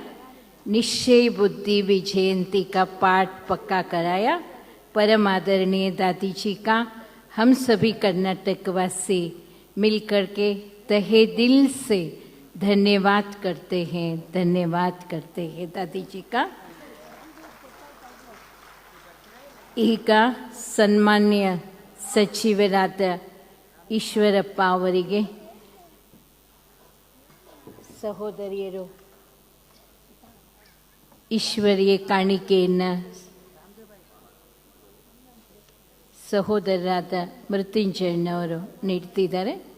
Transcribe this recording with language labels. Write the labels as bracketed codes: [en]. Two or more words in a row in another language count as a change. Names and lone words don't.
[hi] निश्चय बुद्धि विजयंती का पाठ पक्का कराया। परम आदरणीय दादी जी का हम सभी कर्नाटक वासी मिलकर के तहे दिल से धन्यवाद करते हैं, धन्यवाद करते हैं दादी जी का। [kn] ಈಗ ಸನ್ಮಾನ್ಯ ಸಚಿವರಾದ ಈಶ್ವರಪ್ಪ ಅವರಿಗೆ ಸಹೋದರಿಯರು ಈಶ್ವರಿಯ ಕಾಣಿಕೆಯನ್ನು ಸಹೋದರರಾದ ಮೃತ್ಯುಂಜಯನವರು ನೀಡ್ತಿದ್ದಾರೆ.